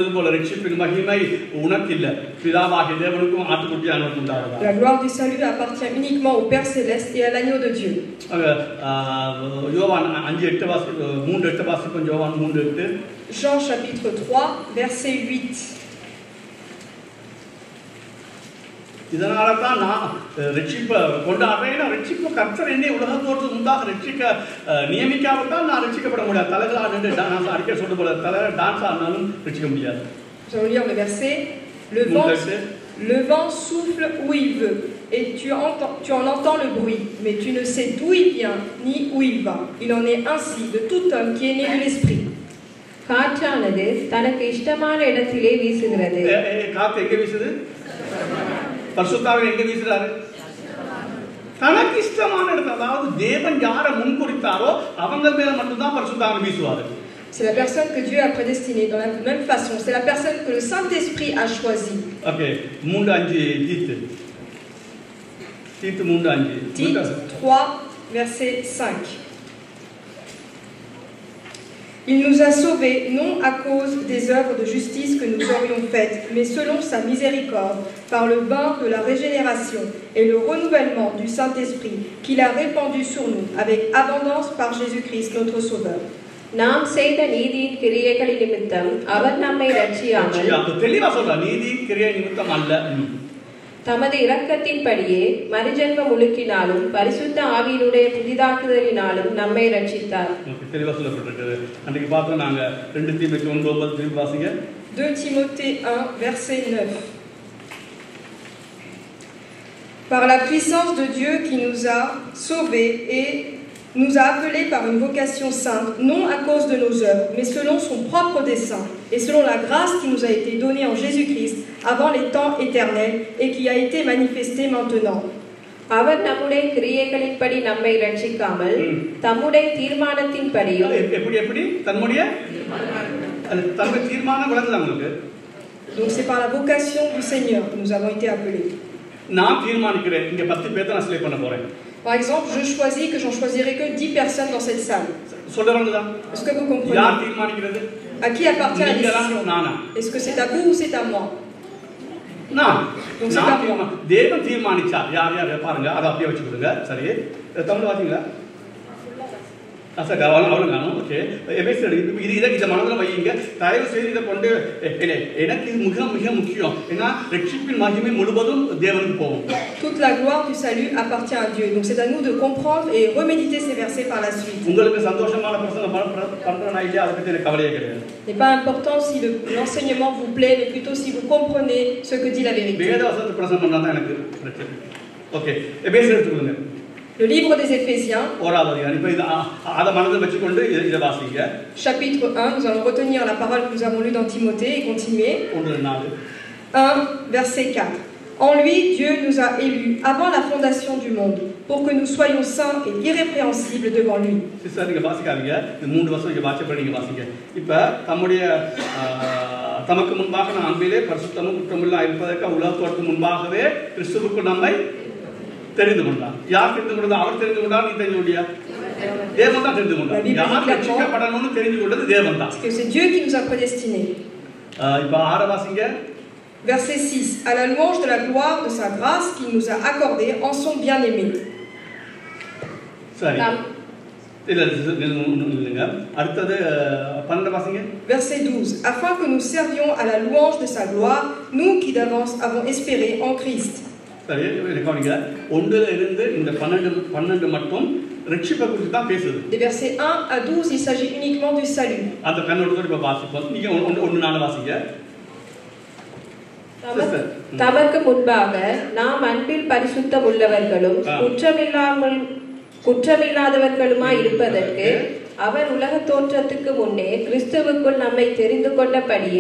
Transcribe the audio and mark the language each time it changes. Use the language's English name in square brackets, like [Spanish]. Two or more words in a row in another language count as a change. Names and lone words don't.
[French] La gloire du salut appartient uniquement au Père Céleste et à l'agneau de Dieu. Jean chapitre 3, verset 8. [Tamil] இதனால்தான் நான் ரட்சிப்பை கொண்டாடுறேன். ரட்சிப்பு கர்த்தர் என்னை உலகத்தோற்று முன்பாக ரட்சிக்க நியமிக்காவிட்டால் நான் ரட்சிக்கப்பட முடியாது. தலைகளா நின்று நான் அடிக்கடி சொல்ல போல தலை டான்ஸ் ஆனாலும் ரட்சிக்க முடியாது. [French] Je vais lire le verset. Le vent souffle où il veut et tu en entends le bruit, mais tu ne sais d'où il vient ni où il va. Il en est ainsi de tout homme qui est né de l'esprit. [Tamil] காற்றானது தனக்கு இஷ்டமான இடத்திலே வீசுகிறது. காத்து எங்க வீசுது? பரிசுத்தாவின் எங்க வீசுறாரு? தனக்கு இஷ்டமான இடத்துல. அதாவது தேவன் யாரை முன்குறித்தாரோ அவங்க மேல மட்டும்தான் பரிசுத்தாவின் வீசுவாரு. [French] C'est la personne que Dieu a prédestinée dans la même façon. C'est la personne que le Saint-Esprit a choisie. OK. 3:5 Tite. Tite 3:5. Tite 3 verset 5. Il nous a sauvés non à cause des œuvres de justice que nous aurions faites, mais selon sa miséricorde, par le bain de la régénération et le renouvellement du Saint-Esprit qu'il a répandu sur nous avec abondance par Jésus-Christ notre Sauveur. [Tamil] நாம் செய்த நீதியின் கிரியைகளின் நிமித்தம் அவர் நம்மை ரட்சியாமல் தமது இரக்கத்தின்படியே மறுஜென்ம முழுக்கினாலும் பரிசுத்த ஆவியினுடைய புதிதாக்குதலினாலும் நம்மை ரட்சித்தார். தெளிவா சொல்லப்பட்டிருக்கிறது. அன்றைக்கு பார்த்தோம் நாங்க 2 தீமோத்தேயு 1:9 திருப்பி வாசிங்க. [French] 2 Timothée 1 verset 9. Par la puissance de Dieu qui nous a sauvés et nous a appelés par une vocation sainte, non à cause de nos œuvres, mais selon son propre dessein, et selon la grâce qui nous a été donnée en Jésus-Christ avant les temps éternels et qui a été manifestée maintenant. [Tamil] அவர் நம்முடைய கிரியைகளின்படி நம்மை ரட்சிக்காமல் தம்முடைய தீர்மானத்தின்படியும் எப்படி தம்முடைய தீர்மானம் வளர்ந்தது உங்களுக்கு. [French] Donc c'est par la vocation du Seigneur que nous avons été appelés. [Tamil] நான் தீர்மானிக்கிறேன் இங்க 10 பேரை நான் செலக்ட் பண்ண போறேன். [French] Par exemple, je choisis que j'en choisirai que 10 personnes dans cette salle. Est-ce que vous comprenez? À qui appartient la décision? Est-ce que c'est à vous ou c'est à moi? Non. Donc c'est à moi. [Tamil] தேவன் தீர்மானிச்சார். யார் யார் பாருங்க. அத அப்படியே வச்சுக்கோங்க. சரி. தமிழ் வாசிங்களா? ஓகே. இதை மனதில் வையுங்க. தயவு செய்து இதை கொண்டு எனக்கு இது மிக மிக முக்கியம். ஏன்னா ரட்சிப்பின் மகிமை முழுவதும் தேவனுக்கு போகும். [French] Toute la gloire du salut appartient à Dieu. Donc c'est à nous de comprendre et reméditer ces versets par la suite. [Tamil] உங்களுக்கு சந்தோஷமான பிரசங்கம் பண்றேனா இல்லையா அதை பத்தி எனக்கு கவலையே கிடையாது. [French] n'est pas important si l'enseignement vous plaît, mais plutôt si vous comprenez ce que dit la vérité. [Tamil] வேதவசனத்தை பிரசங்கம் பண்ணா தான் எனக்கு பிரச்சனை. ஓகே. எபேசியர் எடுத்துக்கோங்க. [French] Le livre des Éphésiens, chapitre 1, nous allons retenir la parole que nous avons lue dans Timothée et continuer. 1, verset 4. En lui, Dieu nous a élus avant la fondation du monde, pour que nous soyons saints et irrépréhensibles devant lui. C'est ça, vous வாசிக்காதீங்க. [Tamil] இந்த 3 வருஷம் இங்க வாட்ச் பண்ணி வாசிங்க. இப்ப தம்முடைய தமக்கு முன்பாக நாம் அன்பிலே பரிசுத்தமும் குற்றமில்லா இருப்பதற்கு உலகத்தோற்று முன்பாகவே கிறிஸ்துவுக்குள் நம்மை தெரிந்து கொண்டார். யார் தெரிந்து கொண்டது? அவர் தெரிந்து கொண்டார். நீ தெரிந்து கொண்டியா? தேவன் தான் தெரிந்து கொண்டார். யார் ரட்சிக்கப்படணும்னு தெரிந்து கொண்டது தேவன் தான். [French] C'est Dieu qui nous a prédestinés. [Tamil] இப்ப 6 வாசிங்க. [French] Verset 6. À la louange de la gloire de sa grâce qu'il nous a accordée en son bien-aimé. [Tamil] சரி. இல்லங்க. அடுத்து 12 வாசிங்க. [French] Verset 12. Afin que nous servions à la louange de sa gloire, nous qui d'avance avons espéré en Christ. [Tamil] சரி, கவனிங்க. 1ல இருந்து இந்த 12 மட்டும் ரட்சிப்பை குறித்து தான் பேசுது. [French] Des versets 1 à 12, il s'agit uniquement du salut. [Tamil] அந்த கண்ணோட்டத்தோட இப்ப வாசிப்போம். நீங்க 1:4 வாசிங்க. தமக்கு முன்பாக நாம் அன்பில் பரிசுத்தம் உள்ளவர்களும் குற்றமில்லாதவர்களுமாய் இருப்பதற்கு அவர் உலக தோற்றத்துக்கு முன்னே கிறிஸ்துவுக்குள் நம்மை தெரிந்து கொண்டபடியே